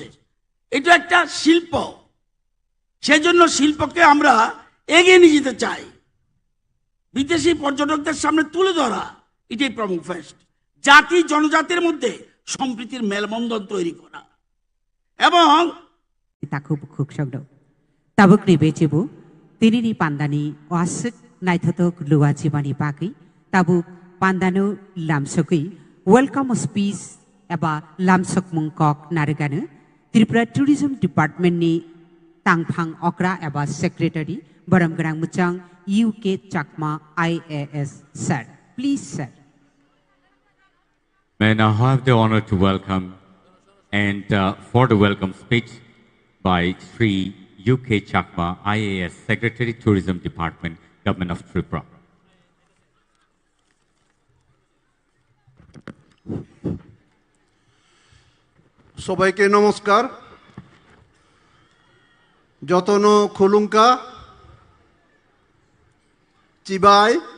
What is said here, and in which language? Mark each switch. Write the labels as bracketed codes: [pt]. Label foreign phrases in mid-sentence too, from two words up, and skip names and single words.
[bn] এটা একটা শিল্প, সেজন্য শিল্পকে আমরা এগিয়ে নিয়ে যেতে চাই, বিদেশি পর্যটকদের সামনে তুলে ধরা। এটাই প্রমো ফেস্ট, জাতি জনজাতির মধ্যে সম্প্রীতির মেলবন্ধন তৈরি করা। এবং [trp] takhuk tabuk ni bejebu tini ni pandani wasik naithatok luwachibani bagi tabuk pandanu lamsokui [en] welcome speech [trp] eba lamsok mungkok nariganu Tripura Tourism Department ni Tangphang Okra एबा Secretary Baramgarang Muchang UK Chakma IAS sir. [en] Please sir. May I now have the honor to welcome and for the welcome speech by Sri UK Chakma IAS Secretary Tourism Department Government of Tripura. [bn] সবাইকে নমস্কার [trp] যতন খুলুঙ্কা চিবাই